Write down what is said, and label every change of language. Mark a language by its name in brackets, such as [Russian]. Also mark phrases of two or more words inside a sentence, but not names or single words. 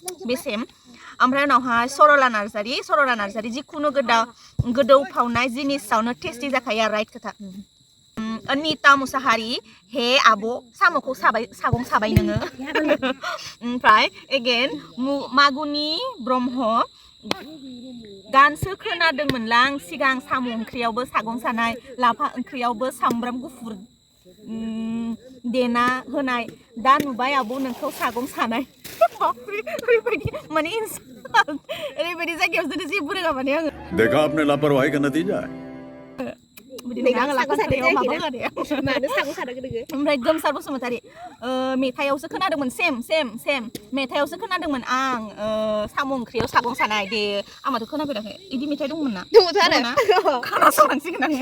[Bodo] बेसेम ओमफ्राय उनावहाय सरला नार्जारि जिखुनु गोदौफावनाय जिनिसावनो टेस्टि जाखायो राइट खोथा अनिता मुसाहारि हे आब' साम'खौ सागं साबाय नोङो ओमफ्राय एगेन मागुनि ब्रह्म गानसो खोनादोंमोनलां सिगां साम' ओंख्रियावबो सागं सानाय लाफा ओंख्रियावबो सामब्राम गुफुर देना होनाय दा नुबाय आब' नोंखौ सागं सानाय ओरैबायदि माने ओरैबायदि जायगायाव जुदि जेबो रोङा माने आङो [Hindi] देखा आपने लापरवाही का नतीजा है [Bodo] ओमफ्राय गोमसार बसुमतारी मेथाइयावसो खोनादोंमोन सेम मेथाइयावसो खोनादोंमोन आं साम' ओंख्रियाव सागं सानाय दे आंहाथ' खोनाफेराखै इदि मेथाइ दंमोन ना खोनासंनांसिगोन